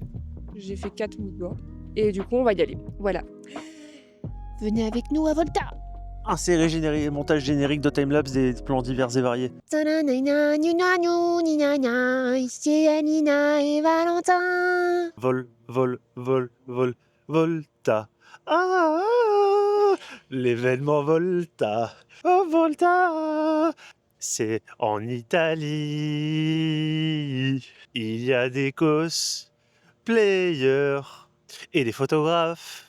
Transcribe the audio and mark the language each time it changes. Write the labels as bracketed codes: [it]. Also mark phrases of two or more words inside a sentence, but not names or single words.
[fr] J'ai fait 4 moodboards. Et du coup, on va y aller. Voilà. Venez avec nous à Volta. Insérer montage générique de timelapse des plans divers et variés. Ici Anina et Valentin. Volta. L'événement Volta. Oh, Volta. C'est en Italie. Il y a des cosplayers et des photographes.